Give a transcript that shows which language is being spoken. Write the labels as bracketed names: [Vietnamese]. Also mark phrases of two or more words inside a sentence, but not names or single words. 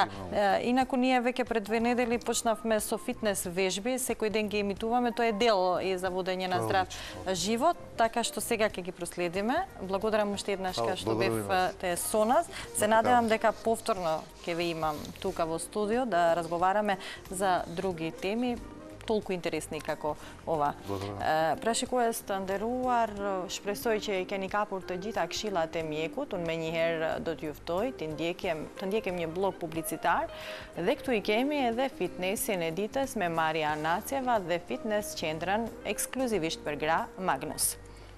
[Macedonian] Инаку ние веќе пред 2 недели почнавме со фитнес вежби, секој ден ги емитуваме, тоа е дел и за водење на здрав живот, така што сега ќе ги проследиме. Благодарам уште еднаш што бевте со нас. Се надевам дека повторно ќе ве имам тука во студио да разговараме за други теми толку интересни како ова. [Albanian] Прашикувast të nderuar, shpresoj që i keni kapur të gjitha këshillat e mjekut. Unë menjëherë do t'ju ftoj të ndjekim një blog publicitar dhe këtu i kemi edhe fitnessin e ditës me Maria Naceva dhe fitness qendrën ekskluzivisht për gra Magnus.